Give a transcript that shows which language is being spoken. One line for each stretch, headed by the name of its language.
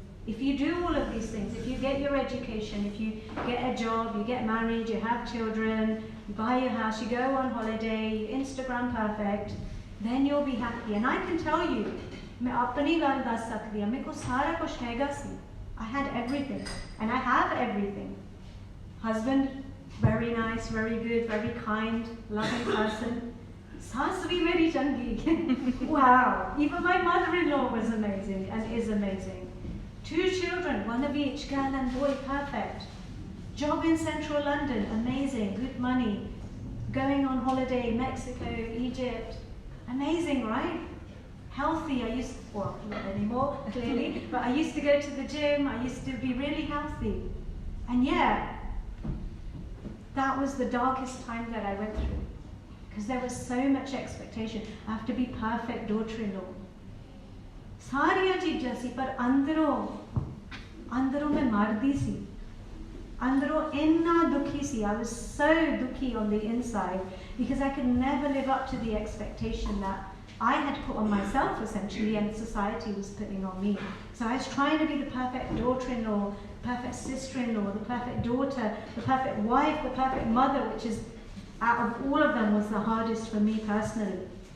English: If you do all of these things, if you get your education, if you get a job, you get married, you have children, you buy your house, you go on holiday, Instagram perfect, then you'll be happy. And I can tell you,
Punjabi: मैं अपनी गाल दस सकती हूँ, मेरे को सारा कुछ हैगा सी.
English: I had everything, and I have everything. Husband, very nice, very good, very kind, loving person.
Punjabi: Saas bhi meri changi.
English: Wow. Even my mother-in-law was amazing and is amazing. 2 children, one of each, girl and boy, perfect. Job in central London, amazing, good money. Going on holiday, Mexico, Egypt, amazing, right? Healthy, well, not anymore, clearly, but I used to go to the gym, I used to be really healthy. And yeah, that was the darkest time that I went through. Because there was so much expectation. I have to be perfect daughter-in-law.
Punjabi: सारियां चीज़ां सी पर अंदरों मैं मरदी सी. अंदरों इन्ना दुखी सी.
English: I was so
Punjabi: दुखी
English: on the inside because I could never live up to the expectation that I had put on myself essentially and society was putting on me. So I was trying to be the perfect daughter-in-law, the perfect sister-in-law, the perfect daughter, the perfect wife, the perfect mother, which is, out of all of them, was the hardest for me personally.